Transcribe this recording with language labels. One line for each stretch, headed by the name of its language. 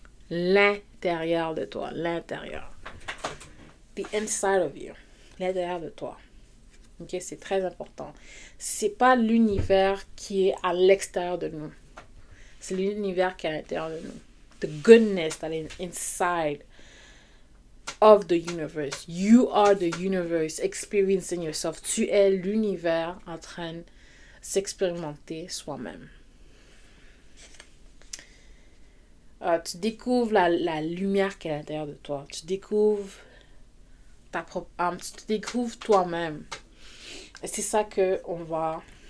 French: L'intérieur de toi. L'intérieur.
English: The inside of you.
French: L'intérieur de toi. Ok, c'est très important. C'est pas l'univers qui est à l'extérieur de nous. C'est l'univers qui est à l'intérieur de nous.
English: The goodness that is inside of the universe. You are the universe experiencing yourself.
French: Tu es l'univers en train de s'expérimenter soi-même. Tu découvres la lumière qui est à l'intérieur de toi. Tu découvres ta propre âme. Tu te découvres toi-même. Et c'est ça que on va...